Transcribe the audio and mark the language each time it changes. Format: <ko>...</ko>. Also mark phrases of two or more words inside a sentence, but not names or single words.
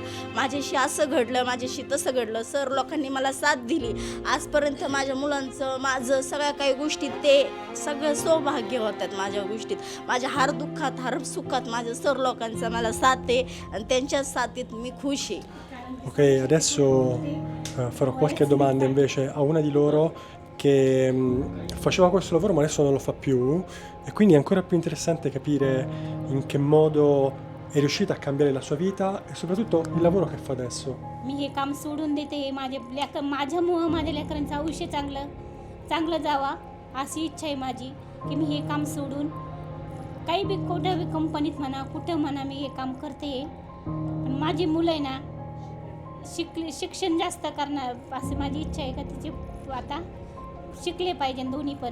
<mr>माझ्याशी असं घडलं, माझ्याशी तसं घडलं. सर लोकांनी मला साथ दिली. आजपर्यंत माझ्या मुलांचं, माझं सगळ्या काही गोष्टीत ते सगळं सौभाग्य होतात. माझ्या गोष्टीत, माझ्या हर दुःखात हर सुखात माझ्या सर लोकांचा मला साथ आहे आणि त्यांच्या साथीत मी खुश आहे.</mr> <it>Ok, adesso farò qualche domanda invece a una di loro che faceva questo lavoro ma adesso non lo fa più e quindi è ancora più interessante capire in che modo è riuscita a cambiare la sua vita e soprattutto il lavoro che fa adesso.</it> <mr>मी हे काम सोडून देते. माझ्यामुळं माझ्या लेकरांचं आयुष्य चांगलं जावा अशी इच्छा आहे माझी, की मी हे काम सोडून काही बी कुठं बी कंपनीत म्हणा, कुठं म्हणा, मी हे काम करते. पण माझी मुलं आहे ना, शिक्षण जास्त करणार अशी माझी इच्छा आहे, का तिचे आता शिकले पाहिजे दोन्ही पण.</mr>